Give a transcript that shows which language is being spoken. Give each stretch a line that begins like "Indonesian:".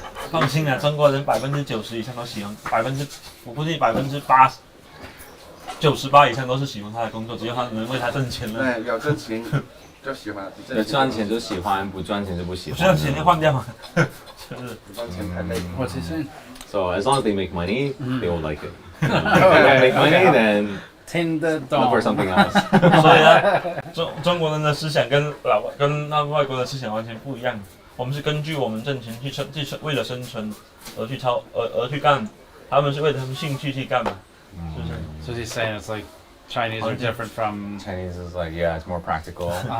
Chinese: 放心啊，中国人90%以上都喜欢，我估计98以上都是喜欢他的工作，只要他能为他挣钱了。对，有挣钱。就喜欢，有赚钱就喜欢，不赚钱就不喜欢。不赚钱就换掉嘛，就是不赚钱太累。
English: What's he saying? So as long as they make money, they will like it. If they don't make money, then
Chinese: 听得懂。
English: look for something else.
Chinese: 所以啊，中国人的思想跟那外国的思想完全不一样。我们是根据我们挣钱去为了生存而去干，他们是为了他们兴趣去干嘛，是不是
English: So he's saying it's like Chinese are different from Chinese is like it's more practical.